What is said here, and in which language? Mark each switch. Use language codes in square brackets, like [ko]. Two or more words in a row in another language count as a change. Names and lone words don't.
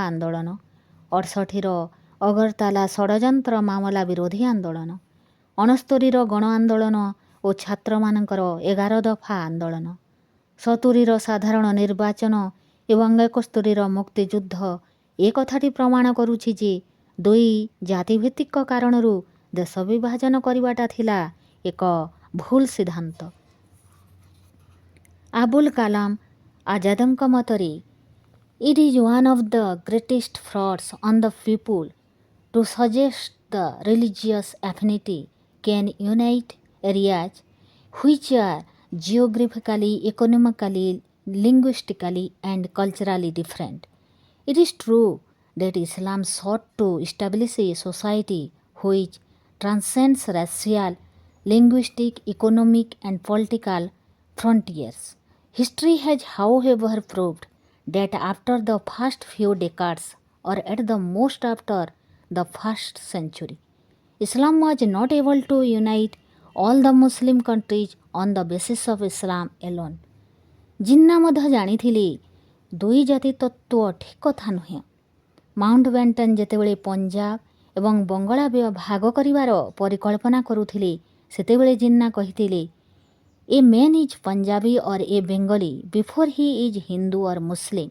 [or] ଆନ୍ଦୋଳନ, 68ର ଅଗରତାଲା ଷଡ଼ଯନ୍ତ୍ର ମାମଲା ବିରୋଧୀ ଆନ୍ଦୋଳନ, 69ର ଗଣ ଆନ୍ଦୋଳନ ଓ ଛାତ୍ରମାନଙ୍କର 11 ଦଫା ଆନ୍ଦୋଳନ, 70ର ସାଧାରଣ ନିର୍ବାଚନ ଏବଂ 71ର ମୁକ୍ତିଯୁଦ୍ଧ ଏ କଥାଟି ପ୍ରମାଣ କରୁଛି ଯେ 2 ଜାତିଭିତ୍ତିକ କାରଣରୁ ଦେଶ ବିଭାଜନ କରିବାଟା ଥିଲା ଏକ ଭୁଲ ସିଦ୍ଧାନ୍ତ। [en] ଆବୁଲ କାଲାମ ଆଜାଦଙ୍କ ମତରେ it is one of the greatest frauds on the people to suggest that religious affinity can unite areas which are geographically, economically, linguistically and culturally different. It is true that Islam sought to establish a society which transcends racial, linguistic, economic and political frontiers. History has however proved that after the first few decades, or at the most after the first century, Islam was not able to unite all the Muslim countries on the basis of Islam alone. [or] ଜିନ୍ନା ମଧ୍ୟ ଜାଣିଥିଲେ 2 ଜାତି ତତ୍ତ୍ୱ ଠିକ୍ କଥା ନୁହେଁ। ମାଉଣ୍ଟ ବ୍ୟାଟନ୍ ଯେତେବେଳେ ପଞ୍ଜାବ ଏବଂ ବଙ୍ଗଳା ଭାଗ କରିବାର ପରିକଳ୍ପନା କରୁଥିଲେ, ସେତେବେଳେ ଜିନ୍ନା କହିଥିଲେ [en] a man is Punjabi or a Bengali before he is Hindu or Muslim.